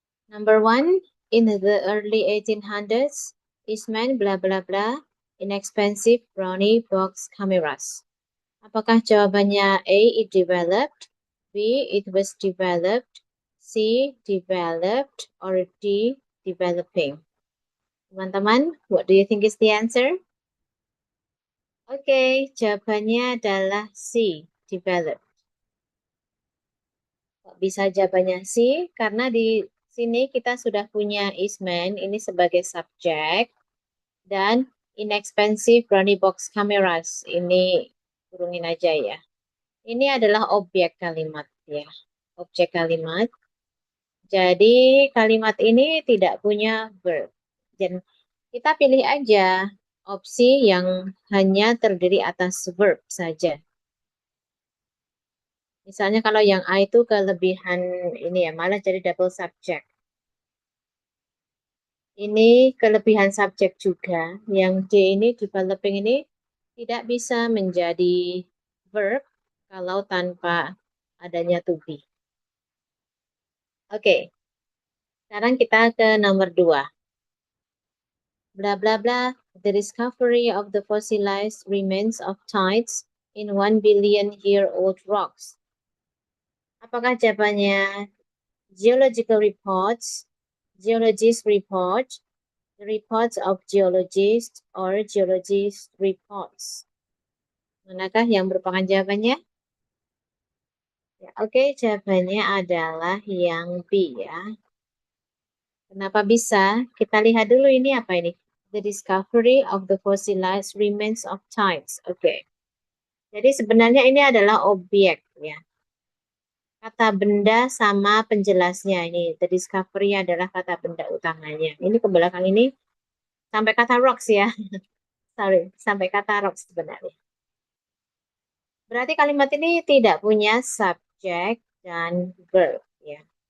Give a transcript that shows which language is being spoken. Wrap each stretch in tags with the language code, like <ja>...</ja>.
<en>Number 1, in the early 1800s, Eastman blah blah blah inexpensive brownie box cameras.</en> <id>Apakah jawabannya A, it developed, B, it was developed, C, developed, or D, developing? Teman-teman,</id> <en>what do you think is the answer?</en> <id>Oke, jawabannya adalah C, developed. Kok bisa jawabannya C? Karena di sini kita sudah punya Eastman ini sebagai subjek dan inexpensive brownie box cameras ini kurungin aja ya. Ini adalah objek kalimat ya, objek kalimat. Jadi kalimat ini tidak punya verb. Dan kita pilih aja opsi yang hanya terdiri atas verb saja. Misalnya kalau yang A itu kelebihan ini ya, malah jadi double subject. Ini kelebihan subjek juga. Yang D ini, developing ini, tidak bisa menjadi verb kalau tanpa adanya to be. Oke, sekarang kita ke nomor 2. Blah, blah, blah.</id> <en>The discovery of the fossilized remains of tides in 1 billion-year-old rocks.</en> <id>Apakah jawabannya geological reports, geologist report, the reports of geologists, or geologist reports? Manakah yang merupakan jawabannya? Ya, oke, jawabannya adalah yang B ya. Kenapa bisa? Kita lihat dulu ini apa ini?</id> <en>The discovery of the fossilized remains of tides.</en> <id>Oke. Jadi sebenarnya ini adalah objek ya. Kata benda sama penjelasnya ini. The discovery adalah kata benda utamanya. Ini ke belakang ini sampai kata rocks ya. Sorry, sampai kata rocks sebenarnya. Berarti kalimat ini tidak punya subjek dan verb ya.</id>